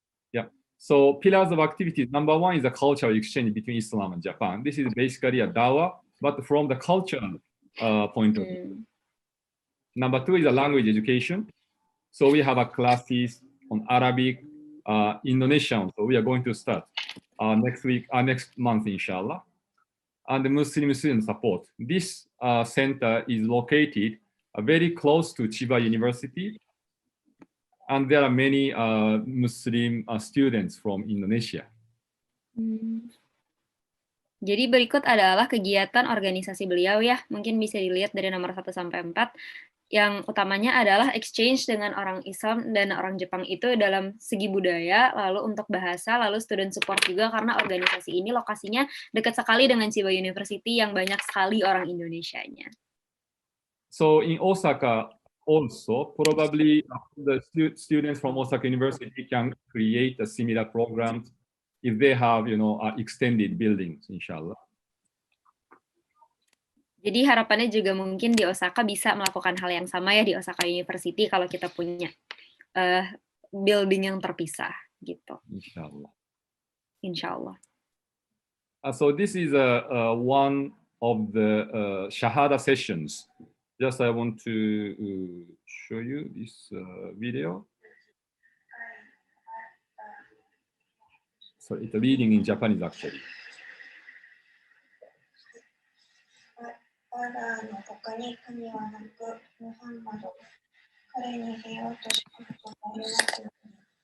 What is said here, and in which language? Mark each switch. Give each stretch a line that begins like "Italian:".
English: Yeah. So pillars of activities. Number 1 is a cultural exchange between Islam and Japan. This is basically a dawah, but from the cultural point of view. Number 2 is a language education. So we have a classes on Arabic, Indonesian. So we are going to start next month, inshallah. And the Muslim student support. This center is located very close to Chiba University. And there are many Muslim students from Indonesia.
Indonesian: Jadi berikut adalah kegiatan organisasi beliau ya. Mungkin bisa dilihat dari nomor 1 sampai 4. Yang utamanya adalah exchange dengan orang Islam dan orang Jepang itu dalam segi budaya, lalu untuk bahasa, lalu student support juga karena organisasi ini lokasinya dekat sekali dengan Chiba University yang banyak sekali orang Indonesianya.
English: So in Osaka also, probably the students from Osaka University can create a similar program if they have, extended buildings, inshallah.
Indonesian: Jadi harapannya juga mungkin di Osaka bisa melakukan hal yang sama ya di Osaka University kalau kita punya building yang terpisah gitu.
Arabic: Inshallah. Inshallah.
English: So this is one of the Shahada sessions. Just I want to show you this video. So it's reading in Japanese actually.
Japanese: アラーの他に神はなく、ムハンマド、彼に平和と祝福がありますように。